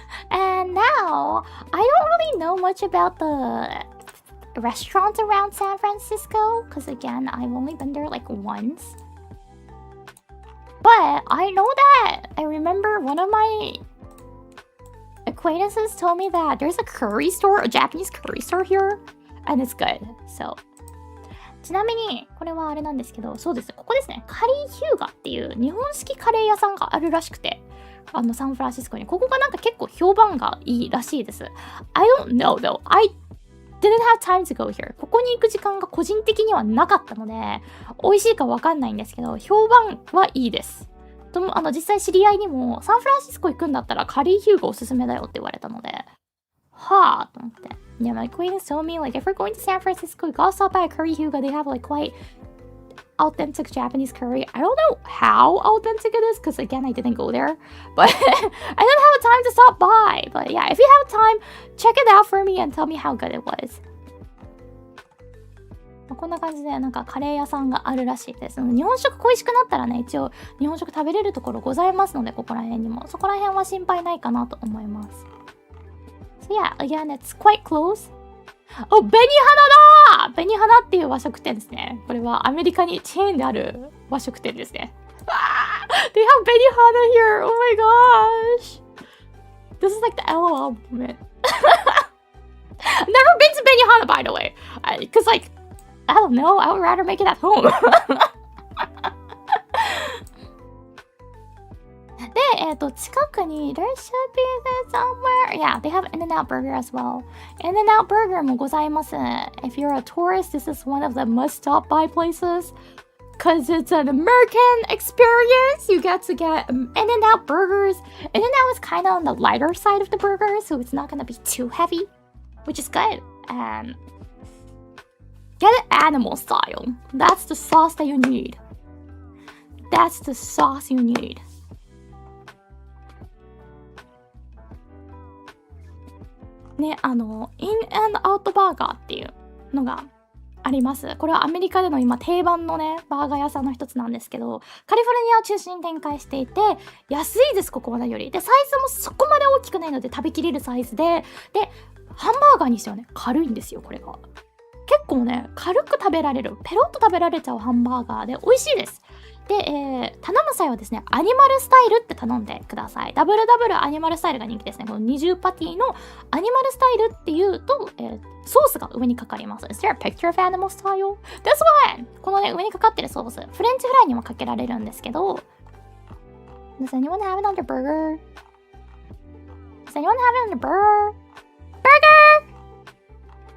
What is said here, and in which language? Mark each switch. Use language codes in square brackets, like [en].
[en] And now, I don't really know much about the restaurants around San Francisco, because again, I've only been there like once. But I know that I remember one of my acquaintances told me that there's a curry store, a Japanese curry store here, and it's good. [ja] So, ちなみにこれはあれなんですけど、そうですね、ここですね、カリーヒューガっていう日本式カレー屋さんがあるらしくて、サンフランシスコにここがなんか結構評判がいいらしいです。 [en] I don't know though. I didn't have time to go here. [ja] ここに行く時間が個人的にはなかったので、美味しいかわかんないんですけど、評判はいいです。実際知り合いにもサンフランシスコ行くんだったらカリーヒューがおすすめだよって言われたので、はぁと思って。 [en] Yeah, my acquaintance told me, like, if we're going to San Francisco, you gotta stop by a curry Hyuga. They have, like, quite authentic Japanese curry. I don't know how authentic it is, because, again, I didn't go there. But I didn't have time to stop by. But, yeah, if you have time, check it out for me and tell me how good it was. [ja] こんな感じでなんかカレー屋さんがあるらしいです。日本食恋しくなったらね、一応日本食食べれるところございますので、ここら辺にもそこら辺は心配ないかなと思います。 [en] So yeah, again, it's quite close. [ja] 紅花だ！紅花っていう和食店ですね。これはアメリカにチェーンである和食店ですね。 [en] They have 紅花 here! Oh my gosh! This is like the LOL moment. I've never been to 紅花, by the way. Because like, I don't know, I would rather make it at home. [ja] で、近くに [en] there should be this somewhere. Yeah, they have In-N-Out Burger as well. [ja] In-N-Out Burger もございます。 [en] If you're a tourist, this is one of the must-stop by places. Because it's an American experience. You get to get In-N-Out burgers. In-N-Out is kind of on the lighter side of the burger, so it's not going to be too heavy, which is good. And get it animal style. That's the sauce that you need. That's the sauce you need. [ja] ね、In-N-Out バーガーっていうのがあります。これはアメリカでの今定番のね、バーガー屋さんの一つなんですけど、カリフォルニアを中心に展開していて、安いです、ここまでより。で、サイズもそこまで大きくないので食べきれるサイズで、ハンバーガーにしてはね、軽いんですよ、これが。結構ね、軽く食べられる、ペロッと食べられちゃうハンバーガーで美味しいです。で、頼む際はですね、アニマルスタイルって頼んでください。ダブルアニマルスタイルが人気ですね。この20パティのアニマルスタイルっていうと、ソースが上にかかります。 [en] Is there a picture of animal style? This one! [ja] このね、上にかかってるソース、フレンチフライにもかけられるんですけど、 [en] Does anyone have it on their burger? Does anyone have it on their burger? Burger!